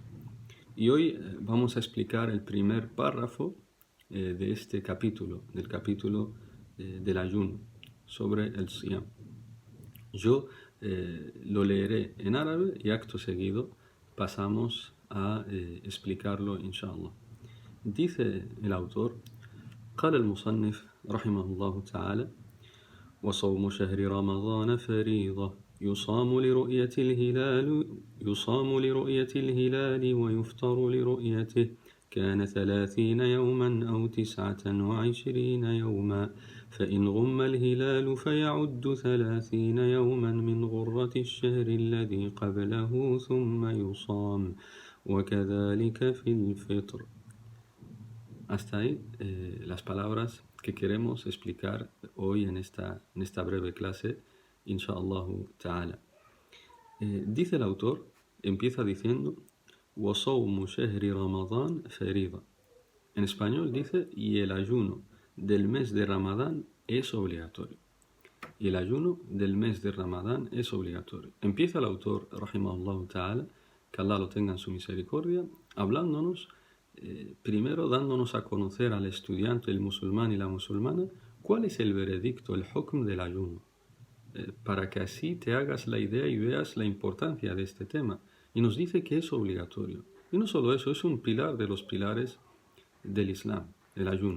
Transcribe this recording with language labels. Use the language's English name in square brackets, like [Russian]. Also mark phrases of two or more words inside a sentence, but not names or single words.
[Spanish] Y hoy vamos a explicar el primer párrafo de este capítulo, del capítulo del ayuno, sobre el siyam. Yo lo leeré en árabe y acto seguido pasamos a explicarlo, inshallah. Dice el autor, [Arabic] قال المصنف رحمه الله تعالى: وصوم شهر رمضان فريضة يصام لرؤية الهلال ويفطر لرؤيته كان 30 يوما أو 29 يوما فإن غم الهلال فيعد 30 يوما من غرة الشهر الذي قبله ثم يصام وكذلك في الفطر. [Spanish] Hasta ahí las palabras que queremos explicar hoy en esta breve clase, [Arabic] إن شاء الله تعالى. [Spanish] Dice el autor, empieza diciendo: [Arabic] وَصَوْمُ شَهْرِ رَمَضَانَ فَرِيضَةٌ. [Spanish] En español dice: y el ayuno del mes de Ramadán es obligatorio. Y el ayuno del mes de Ramadán es obligatorio. Empieza el autor, [Arabic] رحمه الله تعالى, [Spanish] que Allah lo tenga en su misericordia, hablándonos, primero dándonos a conocer al estudiante, el musulmán y la musulmana, cuál es el veredicto, el hukm del ayuno, para que así te hagas la idea y veas la importancia de este tema. Y nos dice que es obligatorio. Y no solo eso, es un pilar de los pilares del Islam, el ayuno.